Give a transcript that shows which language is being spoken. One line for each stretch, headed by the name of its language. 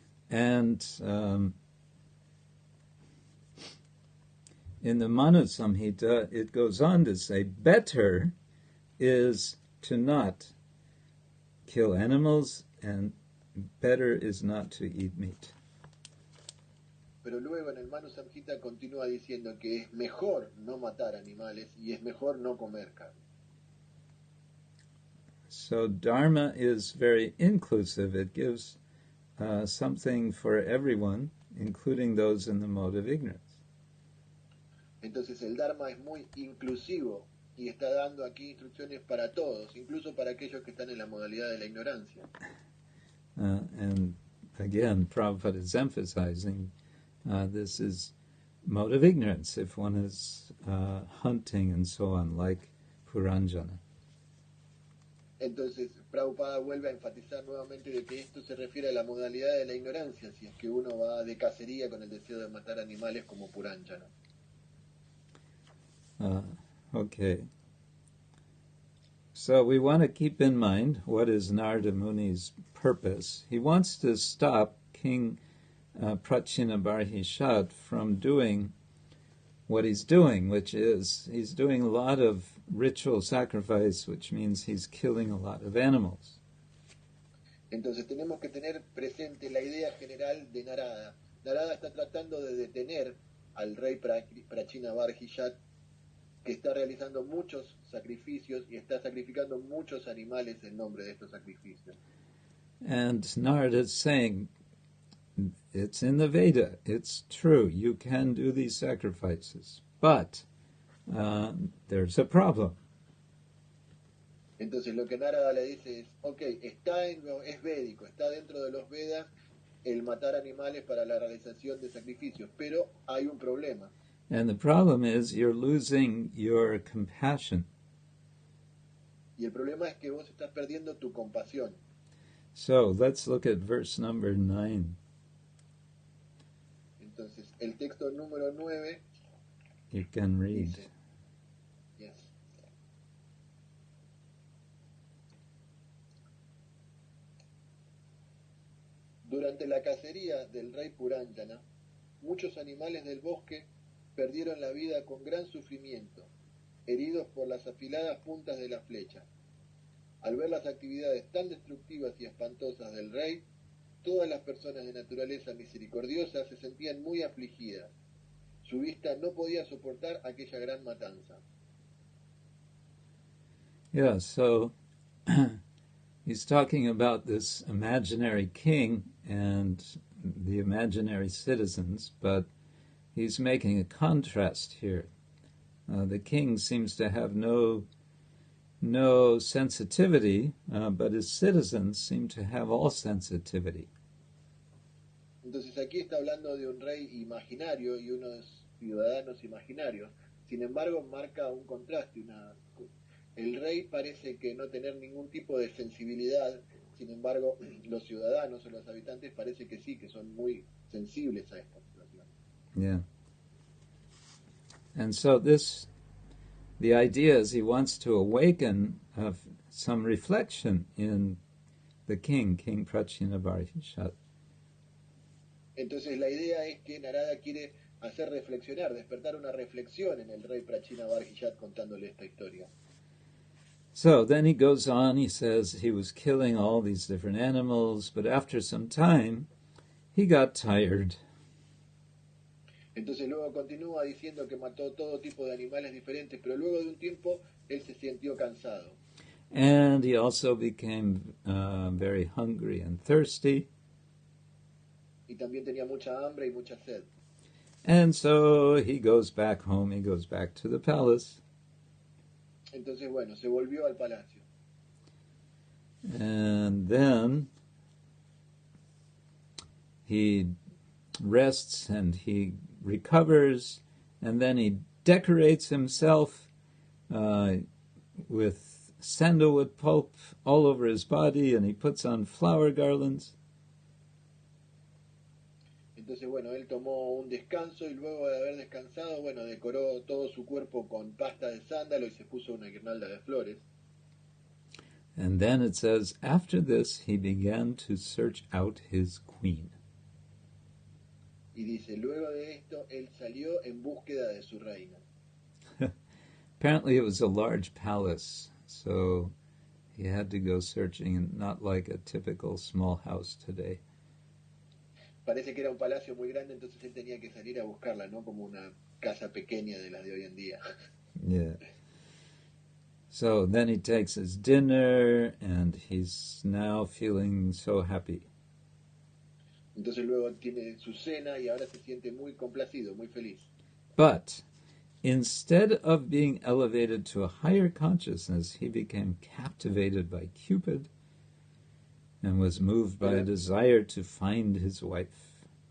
English: And in the Manusamhita, it goes on to say, better is to not kill animals, and better is not to eat meat.
Spanish: Pero luego en el Manusamhita continúa diciendo que es mejor no matar animales y es mejor no comer carne.
English: So Dharma is very inclusive. It gives something for everyone, including those in the mode of ignorance.
Spanish: Entonces el Dharma es muy inclusivo y está dando aquí instrucciones para todos, incluso para aquellos que están en la modalidad de la ignorancia.
English: And again, Prabhupada is emphasizing this is mode of ignorance if one is hunting and so on, like Puranjana.
Spanish: Entonces Prabhupada vuelve a enfatizar nuevamente de que esto se refiere a la modalidad de la ignorancia, si es que uno va de cacería con el deseo de matar animales como Puranjana.
English: Okay. So we want to keep in mind what is Narada Muni's purpose. He wants to stop King Prachinabarhishat from doing what he's doing, which is he's doing a lot of ritual sacrifice, which means he's killing a lot of animals.
Spanish: Entonces tenemos que tener presente la idea general de Narada. Narada está tratando de detener al rey Prachinabarhishat, que está realizando muchos sacrificios y está sacrificando muchos animales en nombre de estos sacrificios.
English: And Narada is saying, it's in the Veda, it's true, you can do these sacrifices, but there's a problem.
Spanish: Entonces lo que Narada le dice es, ok, es védico, está dentro de los Vedas el matar animales para la realización de sacrificios, pero hay un problema.
English: And the problem is you're losing your compassion.
Spanish: Y el problema es que vos estás perdiendo tu compasión.
English: So let's look at verse number 9.
Spanish: Entonces, el texto número 9
English: You can read.
Spanish: dice,
English: yes.
Spanish: Durante la cacería del rey Puranjana, muchos animales del bosque perdieron la vida con gran sufrimiento, heridos por las afiladas puntas de la flecha. Al ver las actividades tan destructivas y espantosas del rey, todas las personas de naturaleza misericordiosa se sentían muy afligidas. Su vista no podía soportar aquella gran matanza.
English: Yeah, so he's talking about this imaginary king and the imaginary citizens, but he's making a contrast here. The king seems to have no sensitivity, but his citizens seem to have all sensitivity.
Spanish: Entonces aquí está hablando de un rey imaginario y unos ciudadanos imaginarios. Sin embargo, marca un contraste. El rey parece que no tener ningún tipo de sensibilidad. Sin embargo, los ciudadanos o los habitantes parece que sí, que son muy sensibles a esta situación.
English: Yeah. And so this the idea is he wants to awaken some reflection in the king Prachinavarhishat.
Spanish: Entonces la idea es que Narada quiere hacer reflexionar, despertar una reflexión en el rey Prachinavarhishat contándole esta historia.
English: So then he goes on, he says he was killing all these different animals, but after some time he got tired.
Spanish: Entonces luego continúa diciendo que mató todo tipo de animales diferentes, pero luego de un tiempo él se sintió cansado.
English: And he also became very hungry and thirsty.
Spanish: Y también tenía mucha hambre y mucha sed.
English: And so he goes back home, he goes back to the palace.
Spanish: Entonces, bueno, se volvió al palacio.
English: And then he rests and he recovers, and then he decorates himself with sandalwood pulp all over his body, and he puts on flower garlands.
Spanish: Entonces, bueno, él tomó un descanso y luego de haber descansado, bueno, decoró todo su cuerpo con pasta de sándalo y se puso una guirnalda de flores.
English: And then it says, after this, he began to search out his queen.
Spanish: Y dice, luego de esto, él salió en búsqueda de su reina.
English: Apparently it was a large palace, so he had to go searching, and not like a typical small house today.
Spanish: Parece que era un palacio muy grande, entonces él tenía que salir a buscarla, ¿no? Como una casa pequeña de las de hoy en día.
English: Yeah. So then he takes his dinner, and he's now feeling so happy.
Spanish: Entonces luego tiene su cena y ahora se siente muy complacido, muy feliz.
English: But instead of being elevated to a higher consciousness, he became captivated by Cupid and was moved by a desire to find his wife.